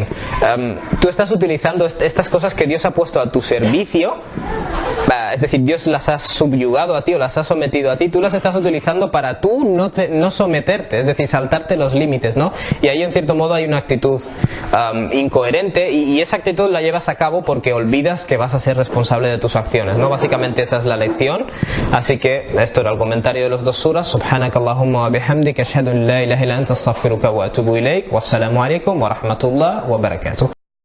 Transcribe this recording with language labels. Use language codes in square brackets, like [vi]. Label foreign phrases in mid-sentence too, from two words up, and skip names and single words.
[es] Tú estás utilizando estas cosas que Dios ha puesto a tu servicio, es decir, Dios las ha subyugado a ti o las ha sometido a ti, tú las estás utilizando para tú no someterte, es decir, saltarte los límites, ¿no? Y ahí en cierto modo hay una actitud incoherente, y esa actitud la llevas a cabo porque olvidas que vas a ser responsable de tus acciones, ¿no? Básicamente esa es la lección. Así que esto era el comentario de los dos suras. [ar] سبحانك اللهم وبحمدك أشهد أن لا إله إلا أنت أستغفرك وأتوب إليك. والسلام عليكم ورحمة الله وبركاته.